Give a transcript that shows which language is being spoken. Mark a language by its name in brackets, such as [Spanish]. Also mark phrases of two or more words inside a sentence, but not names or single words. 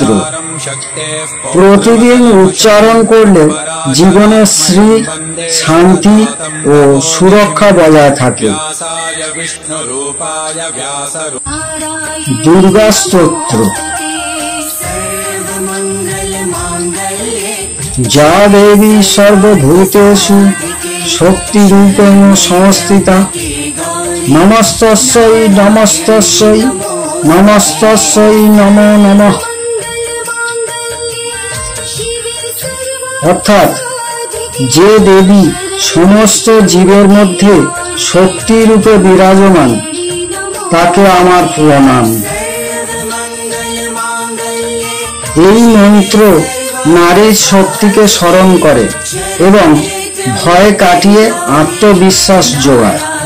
[Bangla] প্রতিদিন উচ্চারণ করলে জীবনে শ্রী, শান্তি ও সুরক্ষা বজায় থাকে। দুর্গা স্তোত্র। [Sanskrit] যা দেবী সর্বভূতেষু শক্তিরূপেণ সংস্থিতা নমস্তস্যৈ নমস্তস্যৈ নমস্তস্যৈ নমো নমঃ। [Bangla] অর্থাৎ যে দেবী সমস্ত জীবের মধ্যে শক্তি রূপে বিরাজমান, তাকে আমার প্রণাম। এই মন্ত্র নারীর শক্তিকে স্মরণ করে এবং ভয় কাটিয়ে আত্মবিশ্বাস যোগায়।